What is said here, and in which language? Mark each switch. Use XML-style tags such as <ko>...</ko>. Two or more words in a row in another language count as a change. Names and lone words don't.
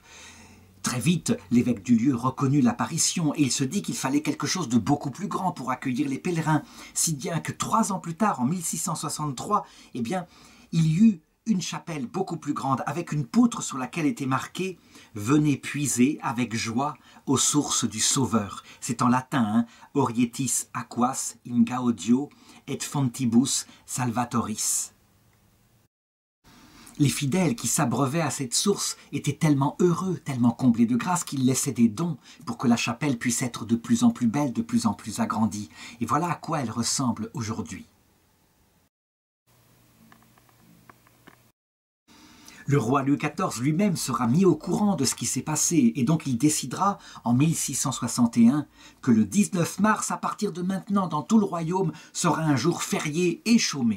<fr>Très vite, l'évêque du lieu reconnut l'apparition et il se dit qu'il fallait quelque chose de beaucoup plus grand pour accueillir les pèlerins, si bien que 3 ans plus tard, en 1663, eh bien, il y eut une chapelle beaucoup plus grande avec une poutre sur laquelle était marqué « Venez puiser avec joie aux sources du Sauveur ». C'est en latin, hein,</fr> <la>« Orietis aquas in gaudio et fontibus salvatoris ».</la> <fr>Les fidèles qui s'abreuvaient à cette source étaient tellement heureux, tellement comblés de grâce qu'ils laissaient des dons pour que la chapelle puisse être de plus en plus belle, de plus en plus agrandie. Et voilà à quoi elle ressemble aujourd'hui. Le roi Louis XIV lui-même sera mis au courant de ce qui s'est passé et donc il décidera en 1661 que le 19 mars, à partir de maintenant, dans tout le royaume, sera un jour férié et chômé.</fr>